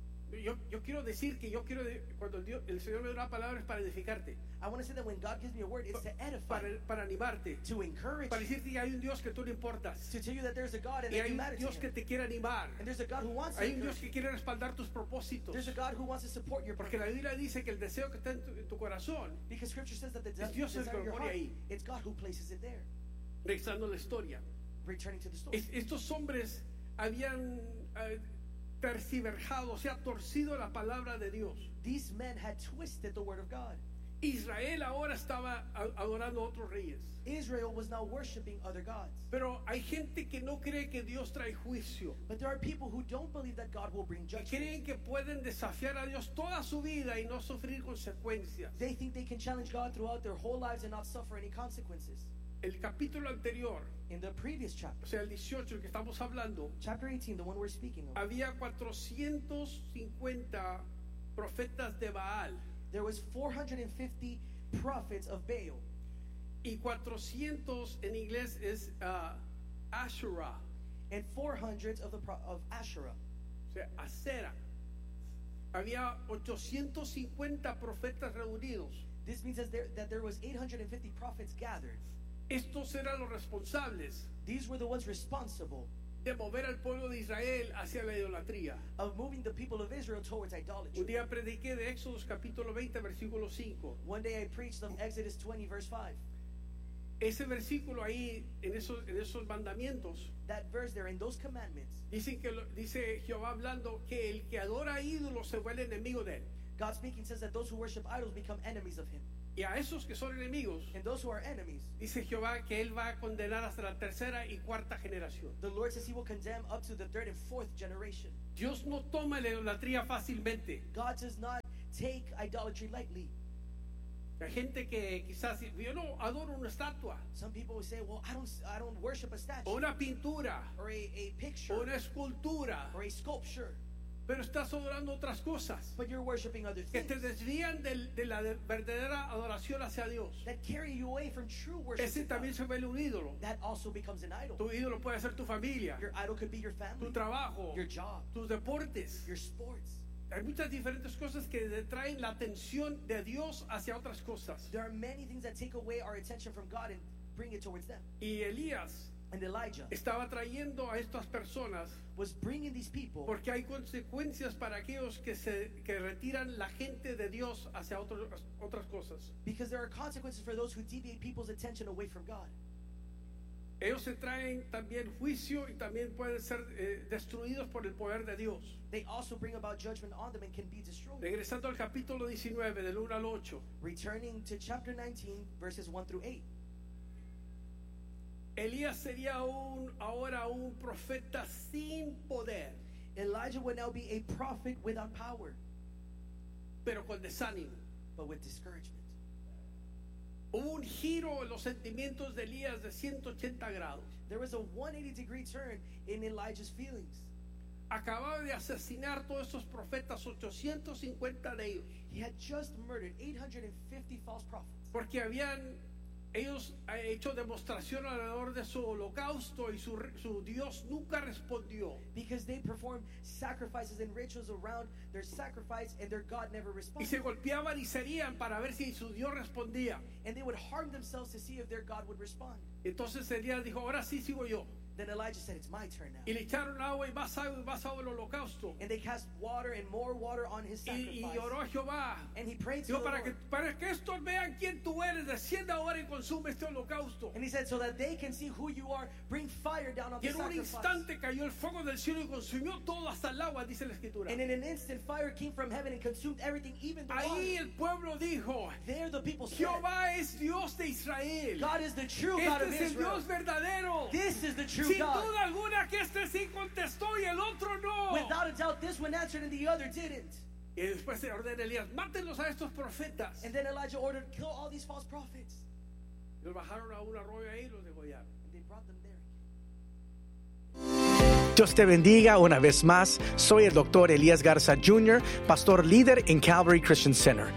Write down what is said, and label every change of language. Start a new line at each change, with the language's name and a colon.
Spanish: Yo quiero decir que yo quiero cuando Dios, el Señor me da una palabra es para edificarte.
English: I want to say that when God gives me a word, it's to edify.
Spanish: Para animarte.
English: To encourage.
Spanish: Para decirte que hay un Dios que tú le importas.
English: To tell you that there's a God and that you matter.
Spanish: Hay un Dios que te quiere animar.
English: And there's a God who wants to.
Spanish: Hay un Dios que quiere respaldar tus propósitos.
English: There's a God who wants to support your.
Spanish: Porque la Biblia dice que el deseo que está en tu corazón.
English: Because Scripture says that the desire of your heart.
Spanish: Ahí.
English: It's God who places it there.
Spanish: Regresando a la historia.
English: Returning to the story.
Spanish: Estos hombres habían tergiversado, o sea, torcido la palabra de Dios.
English: These men had twisted the word of God.
Spanish: Israel ahora estaba adorando a otros reyes.
English: Israel was now worshiping other gods.
Spanish: Pero hay gente que no cree que Dios trae juicio.
English: But there are people who don't believe that God will bring judgment.
Spanish: Creen que pueden desafiar a Dios toda su vida y no sufrir consecuencias.
English: They think they can challenge God throughout their whole lives and not suffer any consequences.
Spanish: El capítulo anterior,
English: in the previous chapter,
Spanish: o sea, el 18, el que estamos hablando,
English: chapter 18, the one we're speaking of,
Spanish: había 450 profetas de Baal.
English: There was 450 prophets of Baal.
Spanish: Y 400 en inglés es Asherah.
English: And 400 of Asherah.
Spanish: O sea, Asherah. Había 850 profetas reunidos.
English: This means that there was 850 prophets gathered.
Spanish: Estos eran los responsables.
English: These were the ones responsible
Spanish: de mover al pueblo de Israel hacia la idolatría.
English: Of moving the people of Israel towards idolatry.
Spanish: Un día prediqué de Éxodo capítulo 20 versículo 5.
English: One day I preached on Exodus 20 verse 5.
Spanish: Ese versículo ahí en esos mandamientos.
English: That verse there in those commandments.
Spanish: Dice Jehová hablando que el que adora a ídolos se vuelve enemigo de él.
English: God speaking says that those who worship idols become enemies of him.
Spanish: Y a esos que son enemigos,
English: and those who are enemies,
Spanish: dice Jehová que él va a condenar hasta la tercera y cuarta generación.
English: The Lord says he will condemn up to the third and fourth generation.
Spanish: Dios no toma la idolatría fácilmente.
English: God does not take idolatry lightly.
Spanish: La gente que quizás yo no adoro una estatua.
English: Some people will say, well, I don't worship a statue.
Spanish: O una pintura.
English: Or a picture.
Spanish: O una escultura.
English: Or a sculpture.
Spanish: Pero estás adorando otras cosas.
English: But you're worshiping other things.
Spanish: Que te desvían de la verdadera adoración hacia Dios.
English: That carry you away from true worship.
Spanish: Ese también se vuelve un ídolo.
English: That also becomes an idol.
Spanish: Tu ídolo puede ser tu familia.
English: Your idol could be your family.
Spanish: Tu trabajo.
English: Your job.
Spanish: Tus deportes.
English: Your sports.
Spanish: Hay muchas diferentes cosas que detraen la atención de Dios hacia otras cosas.
English: There are many things that take away our attention from God and bring it towards them.
Spanish: Y Elías.
English: And Elijah
Spanish: estaba trayendo a estas personas
English: was bringing these people
Spanish: porque hay consecuencias para aquellos que retiran la gente de Dios hacia otras cosas.
English: Because there are consequences for those who deviate people's attention away from God.
Spanish: Ellos se traen también juicio y también pueden ser destruidos por el poder de Dios.
English: They also bring about judgment on them and can be destroyed.
Spanish: Regresando al capítulo 19 del 1 al 8.
English: Returning to chapter 19 verses 1 through 8.
Spanish: Elías sería ahora un profeta sin poder.
English: Elijah would now be a prophet without power.
Spanish: Pero con desánimo.
English: But with discouragement.
Spanish: Hubo un giro en los sentimientos de Elías de 180 grados.
English: There was a 180 degree turn in Elijah's feelings.
Spanish: Acababa de asesinar todos esos profetas, 850 de ellos.
English: He had just murdered 850 false prophets.
Spanish: Porque ellos han hecho demostración alrededor de su holocausto y su Dios nunca respondió.
English: Because they performed sacrifices and rituals around their sacrifice and their God never responded.
Spanish: Y se golpeaban y se herían para ver si su Dios respondía.
English: And they would harm themselves to see if their God would respond.
Spanish: Entonces Elías dijo, ahora sí sigo yo.
English: Then Elijah said, it's my turn now.
Spanish: Y le echaron agua y más agua y más agua al holocausto.
English: And they cast water and more water on his sacrifice.
Spanish: Y oró a Jehová.
English: And he prayed
Spanish: dijo, para
English: Lord.
Spanish: Que, para que estos vean quién tú eres, descienda ahora y consume este holocausto.
English: And he said, so that they can see who you are, bring fire down on
Spanish: y
English: the sacrifice.
Spanish: Y en un instante cayó el fuego del cielo y consumió todo hasta el agua, dice la Escritura.
English: And in an instant, fire came from heaven and consumed everything, even the
Spanish: ahí
English: water.
Spanish: El pueblo dijo,
English: there the people said,
Spanish: Jehová es Dios de Israel.
English: God is the true
Spanish: este
English: God of Israel.
Spanish: Este es el Dios verdadero.
English: This is the true
Spanish: sin duda alguna que este sí contestó y el otro no.
English: Without a doubt, this one answered and the other didn't.
Spanish: Y después se ordena Elías, mátenlos a estos profetas.
English: And then Elijah ordered, kill all these false prophets.
Spanish: Y los bajaron a un arroyo ahí y los degollaron.
English: And they brought them there.
Spanish: Dios te bendiga una vez más. Soy el Dr. Elías Garza Jr., pastor líder en Calvary Christian Center.